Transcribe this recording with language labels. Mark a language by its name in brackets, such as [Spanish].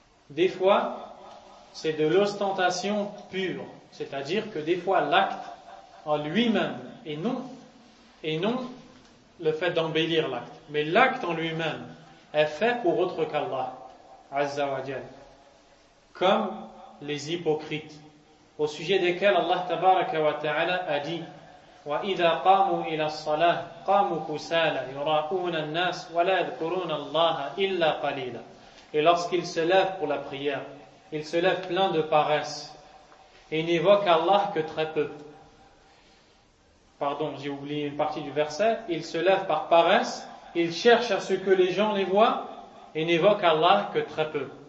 [French] Des fois, c'est de l'ostentation pure, c'est-à-dire que des fois l'acte en lui-même et non le fait d'embellir l'acte. Mais l'acte en lui-même est fait pour autre qu'Allah, Azza wa Jal. Comme les hypocrites, au sujet desquels Allah tabaraka wa ta'ala a dit: [Arabic] وَإِذَا قَامُوا إِلَى الصَّلَاةِ قَامُوا كُسَالًا يُرَاءُونَ النَّاسِ وَلَا يَذْكُرُونَ اللَّهَ إِلَّا قَلِيلًا. [French] Et lorsqu'ils se lèvent pour la prière, ils se lèvent pleins de paresse et n'évoquent Allah que très peu. Pardon, j'ai oublié une partie du verset. Ils se lèvent par paresse, ils cherchent à ce que les gens les voient et n'évoquent Allah que très peu.